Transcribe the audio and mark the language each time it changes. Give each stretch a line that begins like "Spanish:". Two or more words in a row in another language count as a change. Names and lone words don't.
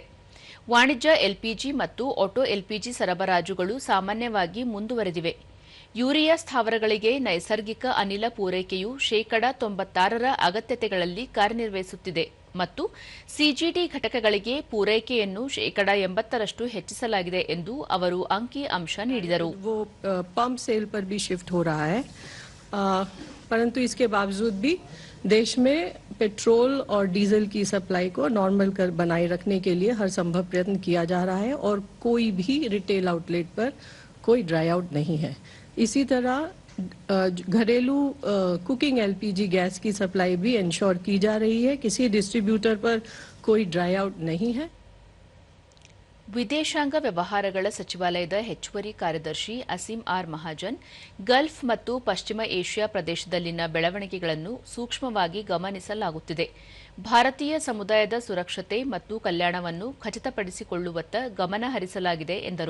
Kannada: ವಾಣಿಜ್ಯ ಎಲ್ಪಿಜಿ ಮತ್ತು
English: auto LPG
Kannada: ಸರಬರಾಜುಗಳು ಸಾಮಾನ್ಯವಾಗಿ ಮುಂದುವರೆದಿವೆ. ಯೂರಿಯಾ ಸ್ಥಾವರಗಳಿಗೆ ನೈಸರ್ಗಿಕ ಅನಿಲ ಪೂರೈಕೆಯು 96% ಅಗತ್ಯತೆಗಳಲ್ಲಿ ಕಾರ್ಯನಿರ್ವಹಿಸುತ್ತಿದೆ ಮತ್ತು ಸಿಜಿಡಿ ಘಟಕಗಳಿಗೆ ಪೂರೈಕೆಯನ್ನು 80% ಹೆಚ್ಚಿಸಲಾಗಿದೆ ಎಂದು ಅವರು ಅಂಕಿ ಅಂಶ ನೀಡಿದರು.
English: pump sale
Hindi: पर भी शिफ्ट हो रहा है, परंतु इसके बावजूद भी देश में पेट्रोल और डीजल की सप्लाई को नॉर्मल कर बनाए रखने के लिए हर संभव प्रयत्न किया जा रहा है और कोई भी
English: retail outlet
Hindi: पर कोई
English: dry out
Hindi: नहीं है. इसी तरह घरेलू
English: cooking LPG gas
Hindi: की सप्लाई भी इंश्योर की जा रही है. किसी डिस्ट्रीब्यूटर पर कोई
English: dry out
Hindi: नहीं है.
Kannada: ವಿದೇಶಾಂಗ ವ್ಯವಹಾರಗಳ ಸಚಿವಾಲಯದ ಹೆಚ್ಚುವರಿ ಕಾರ್ಯದರ್ಶಿ ಅಸೀಂ ಆರ್ ಮಹಾಜನ್, ಗಲ್ಫ್ ಮತ್ತು ಪಶ್ಚಿಮ ಏಷ್ಯಾ ಪ್ರದೇಶದಲ್ಲಿನ ಬೆಳವಣಿಗೆಗಳನ್ನು ಸೂಕ್ಷ್ಮವಾಗಿ ಗಮನಿಸಲಾಗುತ್ತಿದೆ. ಭಾರತೀಯ ಸಮುದಾಯದ ಸುರಕ್ಷತೆ ಮತ್ತು ಕಲ್ಯಾಣವನ್ನು ಖಚಿತಪಡಿಸಿಕೊಳ್ಳುವತ್ತ ಗಮನ ಹರಿಸಲಾಗಿದೆ ಎಂದರು.